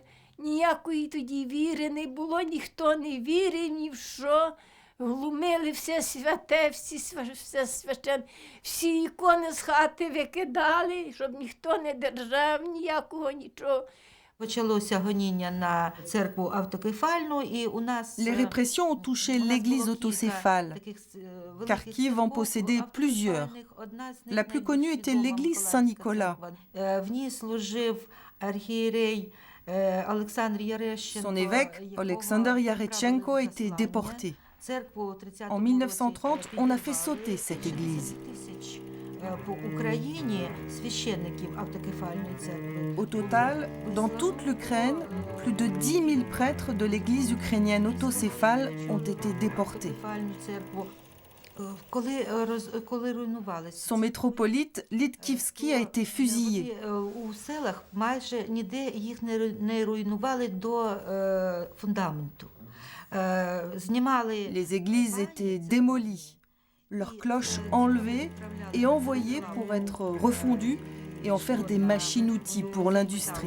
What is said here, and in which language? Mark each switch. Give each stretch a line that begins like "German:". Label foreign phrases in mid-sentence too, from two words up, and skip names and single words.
Ukrainian: Ніякої тоді віри не було, ніхто не вірив ні в що. Глумили все святе, все священне. Всі ікони з хати викидали, щоб ніхто не держав, ніякого нічого. Почалося гоніння на церкву автокефальну, і у нас...
French: Les répressions ont touché l'église autocéphale. Kharkiv en possédait plusieurs. La plus connue était l'église Saint-Nicolas.
Ukrainian: В ній служив архієрей Олександр Ярещенко.
French: Son évêque, Alexander Yarechenko, a été déporté. En 1930, on a fait sauter cette église. Au total, dans toute l'Ukraine, plus de 10 000 prêtres de l'église ukrainienne autocéphale ont été déportés. Son métropolite, Litkivski, a été fusillé.
Ukrainian: У селах майже ніде їх не руйнували до фундаменту.
French: Les églises étaient démolies, leurs cloches enlevées et envoyées pour être refondues et en faire des machines-outils pour l'industrie.